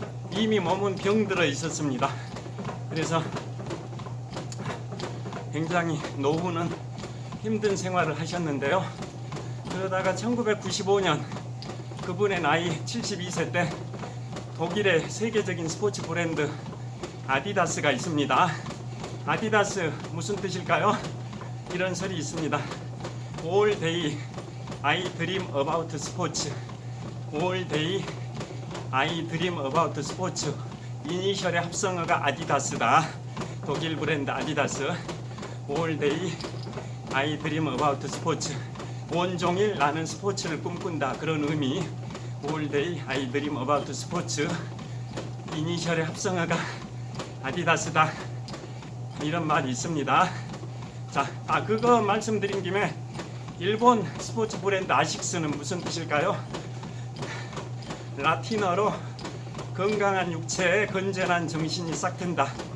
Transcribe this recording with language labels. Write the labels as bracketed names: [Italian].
[Korean] 이미 몸은 병들어 있었습니다. 그래서 굉장히 노후는 힘든 생활을 하셨는데요. 그러다가 1995년 그분의 나이 72세 때 독일의 세계적인 스포츠 브랜드 아디다스가 있습니다. 아디다스 무슨 뜻일까요? 이런 설이 있습니다. [English] All day I dream about sports. All day I dream about sports. [Korean] 이니셜의 합성어가 아디다스다. 독일 브랜드 아디다스. [English] All day I dream about sports. [Korean] 온종일 나는 스포츠를 꿈꾼다. 그런 의미. [English] All day I dream about sports. [Korean] 이니셜의 합성어가 아디다스다. 이런 말이 있습니다. 자, 그거 말씀드린 김에 일본 스포츠 브랜드 아식스는 무슨 뜻일까요? 라틴어로 건강한 육체에 건전한 정신이 싹 튼다.